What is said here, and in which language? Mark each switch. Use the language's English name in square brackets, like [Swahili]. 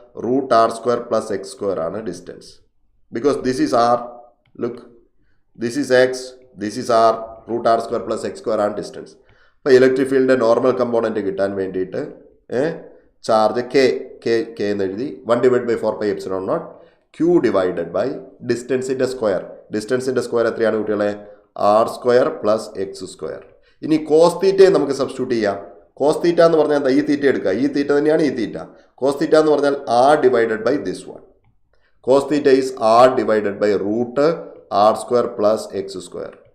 [English] √r² + x² ആണ് distance. Because this is r. Look, this is x, this is r. √r² + x² ആണ് distance. [Malayalam] അപ്പോൾ electric ഫീൽഡിൻ്റെ normal component കിട്ടാൻ വേണ്ടിയിട്ട് charge K എന്ന് എഴുതി 1 / 4πε0 [English] Q divided by ഡിസ്റ്റൻസിൻ്റെ square. [Malayalam] ഡിസ്റ്റൻസിൻ്റെ square എത്രയാണ് കുട്ടികളെ? R square plus X square. ഇനി കോസ് തീറ്റയെ നമുക്ക് സബ്സ്റ്റിറ്റ്യൂട്ട് ചെയ്യാം. കോസ് തീറ്റ എന്ന് പറഞ്ഞാൽ എന്താ? ഈ തീറ്റ എടുക്കുക. ഈ തീറ്റ തന്നെയാണ് ഈ തീറ്റ. [English] cos theta [Malayalam] എന്ന് പറഞ്ഞാൽ [English] R divided by this one. Cos theta is r divided by root r square plus x square.